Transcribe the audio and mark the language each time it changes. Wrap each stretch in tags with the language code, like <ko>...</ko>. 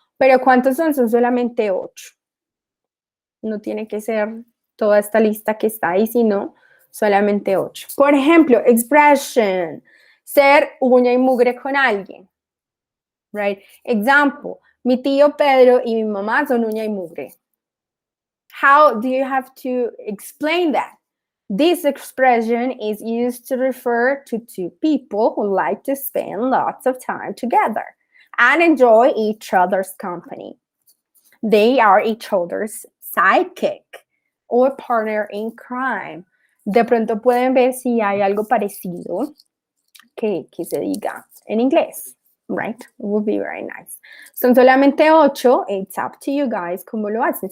<es>Pero ¿cuántos son? Son solamente 8. No tiene que ser toda esta lista que está ahí, sino solamente 8. Por ejemplo, expression, ser uña y mugre con alguien,</es> <en>right?</en> <es>Example, mi tío Pedro y mi mamá son uña y mugre.</es> <en>How do you have to explain that? This expression is used to refer to 2 people who like to spend lots of time together and enjoy each other's company. They are each other's sidekick or partner in crime.</en> <es>De pronto pueden ver si hay algo parecido que se diga en inglés.</es> <en>Right? It would be very nice.</en> <es>Son solamente 8.</es> <en>It's up to you guys</en> <es>cómo lo hacen.</es>